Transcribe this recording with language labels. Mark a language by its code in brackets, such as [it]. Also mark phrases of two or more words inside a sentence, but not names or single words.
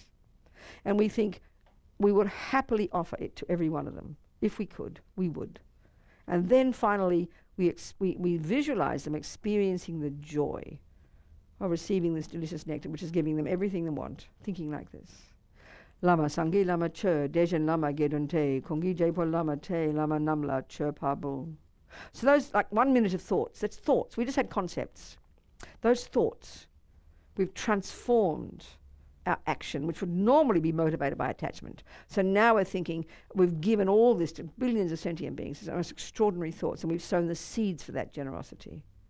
[en] And we think we would happily offer it to every one of them. If we could, we would. And then finally, we visualize them experiencing the joy of receiving this delicious nectar, which is giving them everything they want, thinking like this. [bo] བླ་མ་སངས་རྒྱས་བླ་མ་ཆོས། དེ་བཞིན་བླ་མ་དགེ་འདུན་ཏེ། ཀུན་གྱི་བྱེད་པོ་བླ་མ་སྟེ། བླ་མ་རྣམས་ལ་མཆོད་པ་འབུལ. [en] So those, like 1 minute of thoughts, that's thoughts. We just had concepts. Those thoughts, we've transformed our action, which would normally be motivated by attachment. So now we're thinking, we've given all this to billions of sentient beings, it's most extraordinary thoughts, and we've sown the seeds for that generosity.